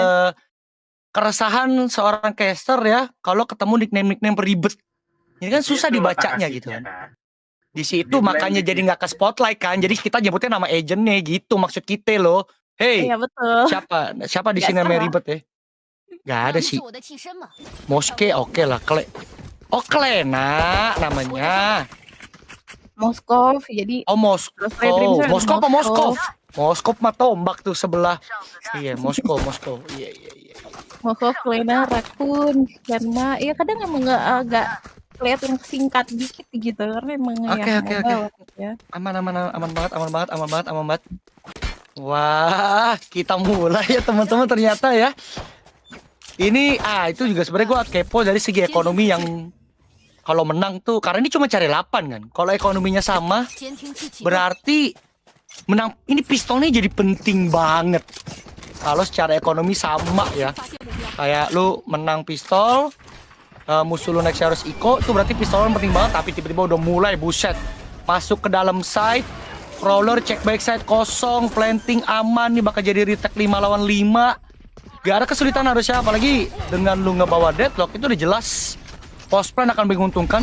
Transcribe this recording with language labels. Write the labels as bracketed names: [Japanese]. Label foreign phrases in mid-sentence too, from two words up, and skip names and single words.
[Indonesian] keresahan seorang caster ya kalau ketemu nickname-nickname ribet. Ini kan Di susah situ letak dibacanya gitu asiknya kan. kan. Di situ Di blend makanya di jadi situ. nggak ke spotlight kan. Jadi kita nyebutnya nama agentnya gitu maksud kita loh. Iya Hey, betul. siapa di Nggak sini namanya salah. ribet ya? Gak ada [Chinese] 你是 [Indonesian] sih. [Chinese] 我的替身吗？ [Indonesian] Moske oke lah. Oh Klena namanya. Moskov, jadi Oh Ghost Ray Dreams Moskow. kan Moskow apa Moskov? Moskov. Moskov mah tombak tuh sebelah. Iya Moskow. Iya. Moskov, Lena, Raccoon, Yanma. Ya kadang emang nggak agak kelihatan singkat dikit gitu karena emang Oke. mobile ya. Aman banget. Wah, kita mulai ya teman-teman ternyata ya. Ini itu juga sebenarnya gue kepo dari segi ekonomi yang kalau menang tuh karena ini cuma cari 8 kan. Kalau ekonominya sama [Chinese] 监听器启动。 [Indonesian] berarti menang ini pistolnya jadi penting banget. Kalau secara ekonomi sama ya. [Chinese] 发现目标。 [Indonesian] Kayak lu menang pistol, musuh lu next harus Iko, itu berarti pistolnya penting banget. Tapi tiba-tiba udah mulai buset masuk ke dalam side, crawler cek backside kosong, planting aman nih bakal jadi retake 5 lawan 5. Gak ada kesulitan harusnya, apalagi dengan lu ngebawa deadlock itu udah jelas [English] post plan [Indonesian] akan menguntungkan.